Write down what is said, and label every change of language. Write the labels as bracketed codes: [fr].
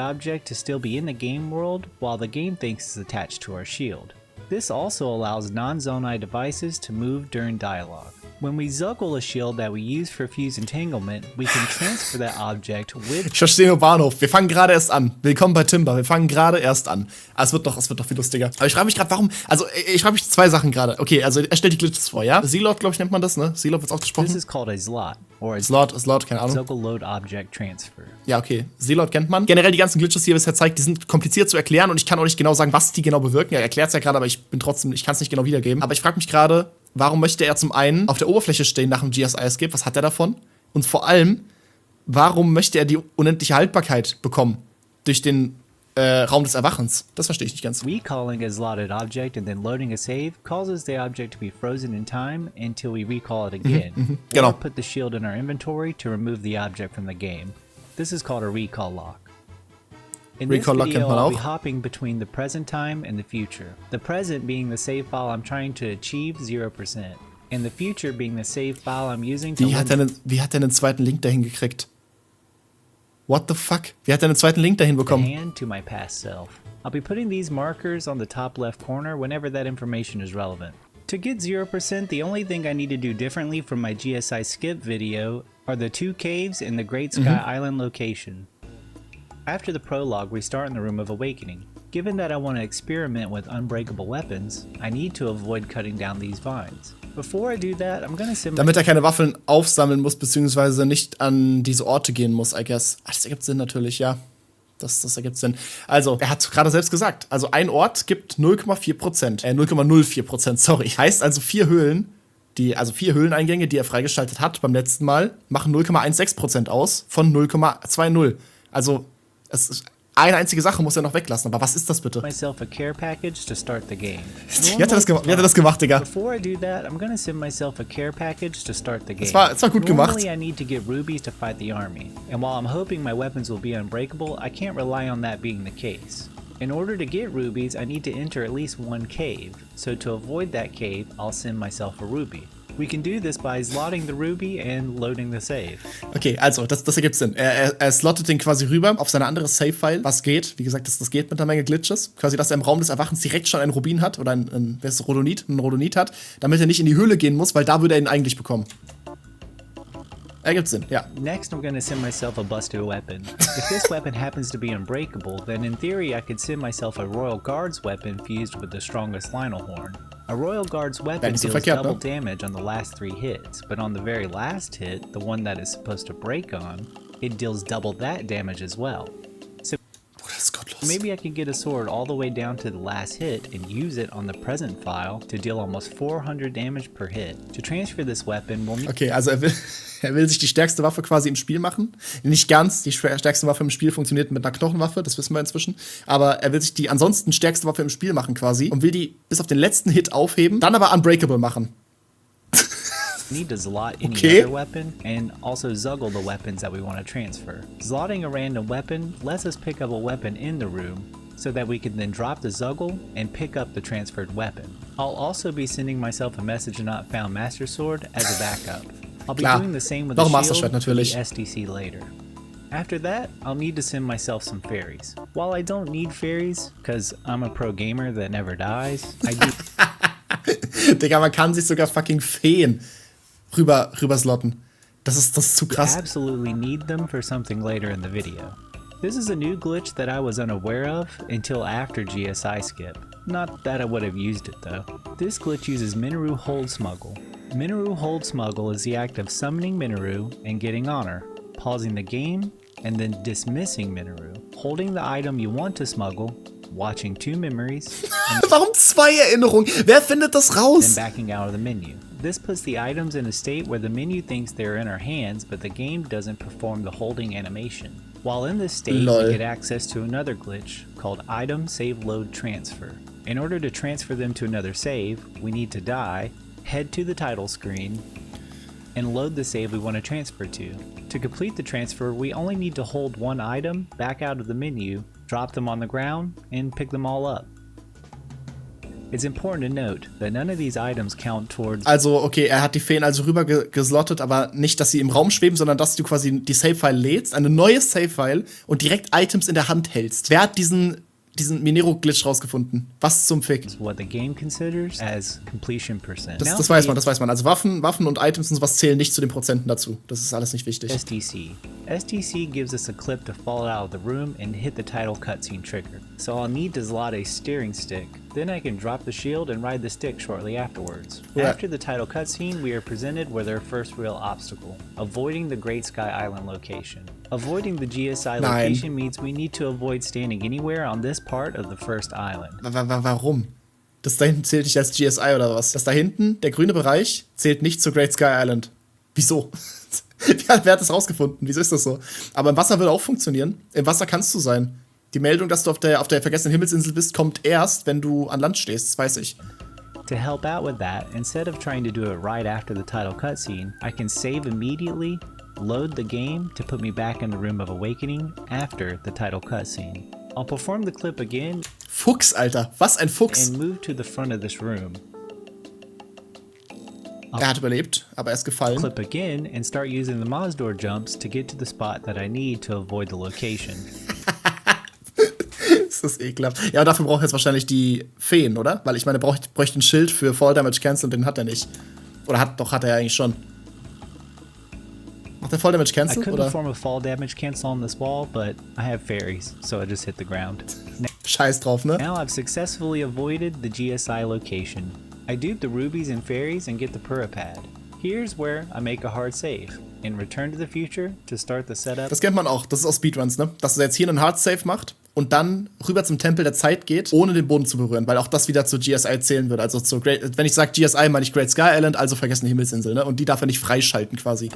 [en] object to still be in the game world while the game thinks it's attached to our shield. This also allows non-Zonai devices to move during dialogue. When we zuggle a shield that we use for fuse entanglement, we can transfer that object with. [de] Ich verstehe nur Bahnhof. Wir fangen gerade erst an. Willkommen bei Timber. Wir fangen gerade erst an. Es wird doch viel lustiger. Aber ich frage mich gerade, warum. Also, ich frage mich zwei Sachen gerade. Okay, also er stellt die Glitches vor, ja? Zealot, glaube ich, nennt man das, ne? Zealot wird's ausgesprochen. [en] This is called a slot. Or a [de] Slot, keine Ahnung. [en] Zuggle load object transfer. [de] Ja, okay. Zealot kennt man. Generell die ganzen Glitches, die er bisher zeigt, die sind kompliziert zu erklären und ich kann auch nicht genau sagen, was die genau bewirken. Er erklärt es ja gerade, aber ich kann es nicht genau wiedergeben. Aber ich frage mich gerade, warum möchte er zum einen auf der Oberfläche stehen nach dem GSI Escape? Was hat er davon? Und vor allem, warum möchte er die unendliche Haltbarkeit bekommen durch den Raum des Erwachens? Das verstehe ich nicht ganz. [en] Recalling a slotted object and then loading a save causes the object to be frozen in time until we recall it again. [de] Genau. [en] Or put the shield in our inventory to remove the object from the game. This is called a recall lock. In this [de] Recall lock kennt [en] video, [de] man [en] I'll be [de] auch. [en] hopping between the present time and the future. The present being the save file I'm trying to achieve 0%. And the future being the save file I'm using to [de] Wie hat er einen zweiten Link dahin gekriegt? [en] What the fuck? [de] Wie hat er einen zweiten Link dahin bekommen? [en] hand to my past self. I'll be putting these markers on the top left corner whenever that information is relevant. To get 0%, the only thing I need to do differently from my GSI skip video are the 2 caves in the Great Sky Island location. After the prologue, we start in the Room of Awakening. Given that I want to experiment with unbreakable weapons, I need to avoid cutting down these vines. Before I do that, I'm gonna sim. [de] Damit er keine Waffeln aufsammeln muss, beziehungsweise nicht an diese Orte gehen muss, [en] I guess. [de] Ach, das ergibt Sinn natürlich, ja. Das ergibt Sinn. Also, er hat gerade selbst gesagt, also ein Ort gibt 0,4%. 0,04%, sorry. Heißt also 4 Höhlen, also 4 Höhleneingänge, die er freigeschaltet hat beim letzten Mal, machen 0,16% aus von 0,20. Also, es ist eine einzige Sache muss er noch weglassen. Aber was ist das bitte? [en] myself a care package to start the game. [de] Wie hat er das gemacht, Digga? [en] Before I do that, I'm gonna send myself a care package to start the game. [de] Es war gut gemacht. [en] Normally I need to get rubies to fight the army, and while I'm hoping my weapons will be unbreakable, I can't rely on that being the case. In order to get rubies, I need to enter at least one cave, so to avoid that cave, I'll send myself a ruby. We can do this by slotting the ruby and loading the save. [de] Okay, also, das ergibt Sinn. Er slottet den quasi rüber auf seine andere Save-File, was geht. Wie gesagt, das geht mit einer Menge Glitches. Quasi, dass er im Raum des Erwachens direkt schon einen Rubin hat oder ein Rhodonit hat, damit er nicht in die Höhle gehen muss, weil da würde er ihn eigentlich bekommen. Ergibt Sinn, ja. [en] Next, I'm gonna send myself a busted weapon. If this weapon happens to be unbreakable, then in theory I could send myself a Royal Guards weapon fused with the strongest Lionel Horn. A Royal Guards weapon [de] nicht so [en] deals [de] verkehrt, [en] double [de] ne? [en] damage on the last 3 hits, but on the very last hit, the one that is supposed to break on, it deals double that damage as well. So [de] Das ist gottlos. [en] maybe I can get a sword all the way down to the last hit and use it on the present file to deal almost 400 damage per hit. To transfer this weapon, we'll need [de] Okay, also er will sich die stärkste Waffe quasi im Spiel machen. Nicht ganz, die stärkste Waffe im Spiel funktioniert mit einer Knochenwaffe, das wissen wir inzwischen. Aber er will sich die ansonsten stärkste Waffe im Spiel machen quasi und will die bis auf den letzten Hit aufheben, dann aber unbreakable machen. [en] need to slot any Okay. other weapon and also zuggle the weapons that we want to transfer. Slotting a random weapon lets us pick up a weapon in the room so that we can then drop the zuggle and pick up the transferred weapon. I'll also be sending myself a message not found master sword as a backup. I'll be [de] Klar. [en] doing the same with [de] Noch [en] the Master shield [de] Schwert [en] for the [de] natürlich. [en] SDC later. After that, I'll need to send myself some fairies. While I don't need fairies, because I'm a pro gamer that never dies, I do [de] Digga, man kann sich sogar fucking Feen rüber slotten. Das ist zu krass. [en] absolutely need them for something later in the video. This is a new glitch that I was unaware of until after GSI skip. Not that I would have used it though. This glitch uses Minoru Hold Smuggle. Minoru Hold Smuggle is the act of summoning Minoru and getting honor, pausing the game, and then dismissing Minoru, holding the item you want to smuggle, watching 2 memories, [de] Warum 2 Erinnerungen? Wer findet das [en] then [de] raus? [en] backing out of the menu. This puts the items in a state where the menu thinks they're in our hands, but the game doesn't perform the holding animation. While in this state, Lol. we get access to another glitch called Item Save Load Transfer. In order to transfer them to another save, we need to die, head to the title screen, and load the save we want to transfer to. To complete the transfer, we only need to hold one item, back out of the menu, drop them on the ground, and pick them all up. It's important to note that none of these items count towards [de] Also, okay, er hat die Feen also rüber geslottet, aber nicht, dass sie im Raum schweben, sondern dass du quasi die Save-File lädst, eine neue Save-File und direkt Items in der Hand hältst. Wer hat diesen diesen Minero-Glitch rausgefunden. Was zum Fick? [en] What the game considers as completion percent. [de] Das weiß man, das weiß man. Also Waffen und Items und sowas zählen nicht zu den Prozenten dazu. Das ist alles nicht wichtig. [en] STC. STC gives us a clip to fall out of the room and hit the title cutscene trigger. So I'll need to slot a steering stick. Then I can drop the shield and ride the stick shortly afterwards. Yeah. After the title cutscene, we are presented with our first real obstacle, avoiding the Great Sky Island location. Avoiding the GSI location means we need to avoid standing anywhere on this part of the first island. [de] Warum? Das da hinten zählt nicht als GSI oder was? Das da hinten, der grüne Bereich, zählt nicht zu Great Sky Island. Wieso? Wer hat das rausgefunden? Wieso ist das so? Aber im Wasser würde auch funktionieren. Im Wasser kannst du sein. Die Meldung, dass du auf der vergessenen Himmelsinsel bist, kommt erst, wenn du an Land stehst. Das weiß ich. [en] To help out with that, instead of trying to do it right after the title cutscene, I can save immediately, load the game to put me back in the Room of Awakening after the title cutscene. I'll perform the clip again. [de] Fuchs, Alter. Was ein Fuchs. [en] And move to the front of this room. [de] Er hat überlebt, aber er ist gefallen. [en] Clip again and start using the Mazdoor jumps to get to the spot that I need to avoid the location. [de] Das ist ekelhaft. Ja, aber dafür braucht er jetzt wahrscheinlich die Feen, oder? Weil ich meine, er bräuchte ein Schild für Fall Damage Cancel und den hat er nicht. Oder hat er eigentlich schon. Macht der Fall Damage Cancel? [en] I could [de] oder? [en] perform a fall damage cancel on this wall, but I have fairies, so I just hit the ground. [de] Scheiß drauf, ne? [en] Now I've successfully avoided the GSI location. I dupe the rubies and fairies and get the Puripad. Here's where I make a hard save and return to the future to start the setup. [de] Das kennt man auch, das ist aus Speedruns, ne? Dass er jetzt hier einen Hard Save macht und dann rüber zum Tempel der Zeit geht, ohne den Boden zu berühren, weil auch das wieder zu GSI zählen wird. Also wenn ich sage GSI, meine ich Great Sky Island, also vergessene Himmelsinsel, ne? Und die darf er nicht freischalten quasi.